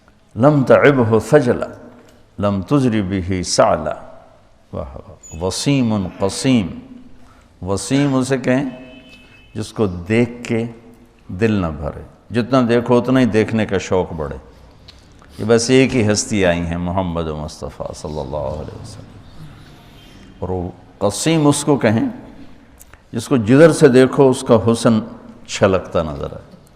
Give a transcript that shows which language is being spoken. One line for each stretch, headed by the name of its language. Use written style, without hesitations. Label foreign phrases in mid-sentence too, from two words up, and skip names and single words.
Arabic: لم تعبہ ثجلا لم تجری بہ سعلا،
Urdu: وسیم قسیم، وسیم اسے کہیں جس کو دیکھ کے دل نہ بھرے، جتنا دیکھو اتنا ہی دیکھنے کا شوق بڑھے۔ یہ بس ایک ہی ہستی آئی ہیں، محمد مصطفیٰ
Arabic: صلی اللہ علیہ وسلم۔
Urdu: اور وہ قسیم اس کو کہیں جس کو جدھر سے دیکھو اس کا حسن چھلکتا نظر آئے۔